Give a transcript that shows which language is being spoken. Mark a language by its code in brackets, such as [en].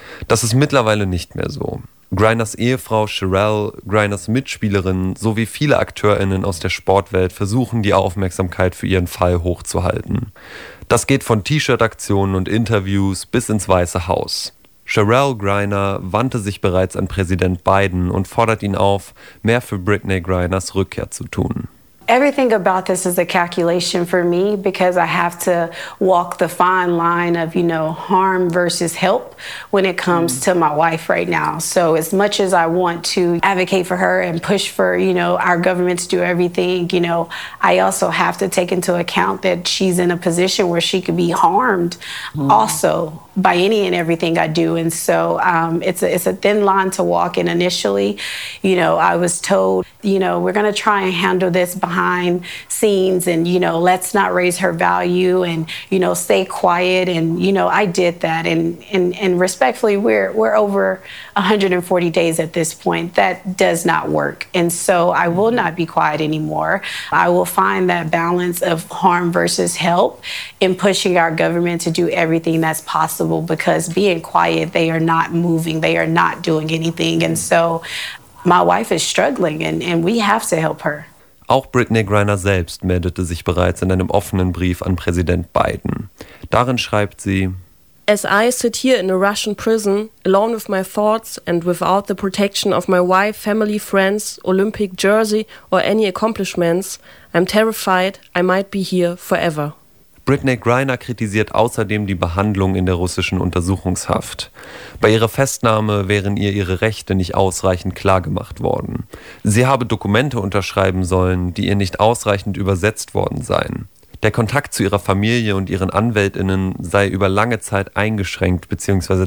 [de] Das ist mittlerweile nicht mehr so. Griners Ehefrau Sherelle, Griners Mitspielerin sowie viele AkteurInnen aus der Sportwelt versuchen, die Aufmerksamkeit für ihren Fall hochzuhalten. Das geht von T-Shirt-Aktionen und Interviews bis ins Weiße Haus. Sherelle Griner wandte sich bereits an Präsident Biden und fordert ihn auf, mehr für Britney Griners Rückkehr zu tun. [en] Everything about this is a calculation for me because I have to walk the fine line of, you know, harm versus help when it comes to my wife right now. So as much as I want to advocate for her and push for, you know, our government to do everything, you know, I also have to take into account that she's in a position where she could be harmed also by any and everything I do. And so it's a thin line to walk. And initially, you know, I was told, you know, we're going to try and handle this behind scenes and, you know, let's not raise her value and, you know, stay quiet. And, you know, I did that. And respectfully, we're over 140 days at this point. That does not work. And so I will not be quiet anymore. I will find that balance of harm versus help in pushing our government to do everything that's possible, because being quiet, they are not moving. They are not doing anything. And so my wife is struggling and we have to help her. [de] Auch Britney Griner selbst meldete sich bereits in einem offenen Brief an Präsident Biden. Darin schreibt sie: [en] As I sit here in a Russian prison, alone with my thoughts and without the protection of my wife, family, friends, Olympic jersey or any accomplishments, I'm terrified I might be here forever. [de] Britney Griner kritisiert außerdem die Behandlung in der russischen Untersuchungshaft. Bei ihrer Festnahme wären ihr ihre Rechte nicht ausreichend klargemacht worden. Sie habe Dokumente unterschreiben sollen, die ihr nicht ausreichend übersetzt worden seien. Der Kontakt zu ihrer Familie und ihren AnwältInnen sei über lange Zeit eingeschränkt bzw.